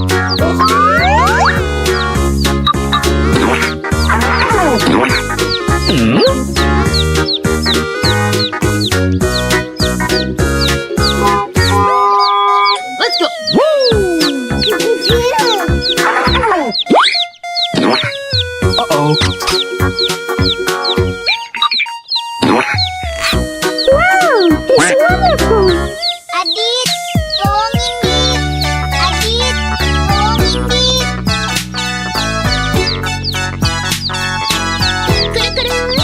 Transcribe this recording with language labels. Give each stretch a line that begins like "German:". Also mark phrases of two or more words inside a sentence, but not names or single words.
English: Let's go. Uh-oh. Wow, it's wonderful.
Indonesian: Adit, tolongin Dit. Adit, tolongin Dit. Kuru-kuru.